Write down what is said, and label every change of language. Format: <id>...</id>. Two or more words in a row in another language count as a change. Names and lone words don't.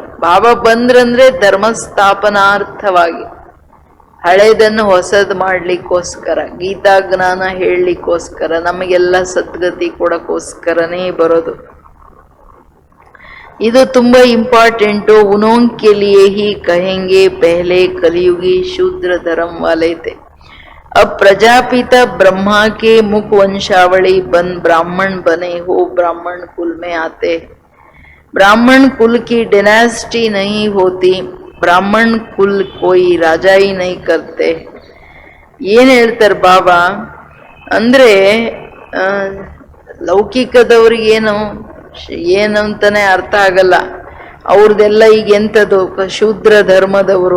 <kn>ಬಾಬಾ ಬಂದ್ರಂದ್ರೆ ಧರ್ಮ ಸ್ಥಾಪನಾರ್ಥವಾಗಿ, ಹಳೇದನ್ನು ಹೊಸದ್ ಮಾಡ್ಲಿಕ್ಕೋಸ್ಕರ, ಗೀತಾ ಜ್ಞಾನ ಹೇಳಲಿಕ್ಕೋಸ್ಕರ, ನಮಗೆಲ್ಲ ಸದ್ಗತಿ ಕೊಡಕ್ಕೋಸ್ಕರನೇ ಬರೋದು. ಇದು ತುಂಬಾ ಇಂಪಾರ್ಟೆಂಟು.</kn> <hi>उनों के लिए ही कहेंगे पहले कलियुगी शूद्र धर्म वाले थे. अब प्रजापिता ब्रह्मा के मुख वंशावली बन ब्राह्मण बने हो, ब्राह्मण कुल में आते. ब्राह्मण कुल की डिनास्टी नहीं होती, ब्राह्मण कुल कोई राजाई नहीं करते.</hi> <kn>ಏನ್ ಹೇಳ್ತಾರೆ ಬಾಬಾ ಅಂದ್ರೆ, ಲೌಕಿಕದವ್ರಿಗೇನು ಏನಂತಾನೆ ಅರ್ಥ ಆಗಲ್ಲ. ಅವ್ರದೆಲ್ಲ ಈಗ ಎಂಥದ್ದು ಶೂದ್ರ ಧರ್ಮದವರು.</kn>